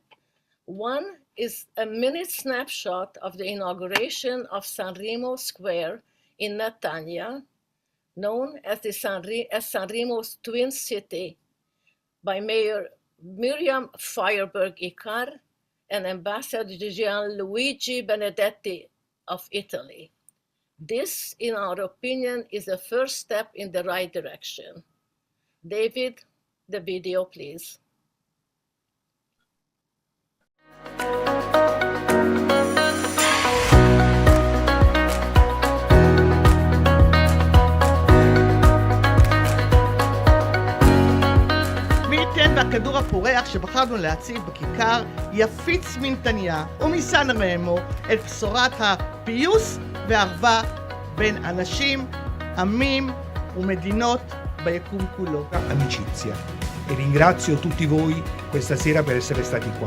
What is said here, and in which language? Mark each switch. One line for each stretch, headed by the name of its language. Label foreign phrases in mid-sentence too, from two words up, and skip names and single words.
English: One is a minute snapshot of the inauguration of San Remo Square in Netanya, known as San Remo's twin city, by Mayor Miriam Feuerberg-Icar and Ambassador Gianluigi Benedetti of Italy. This, in our opinion, is the first step in the right direction. David, the video, please.
Hebrew: מי ייתן והכדור הפורח שבחרנו להציב בכיכר יפיץ מנתניה ומסן רמו את בשורת הפיוס והאחווה בין אנשים, עמים ומדינות ביקום כולו.
Italian: Amicizia. E ringrazio tutti voi questa sera per essere stati qua.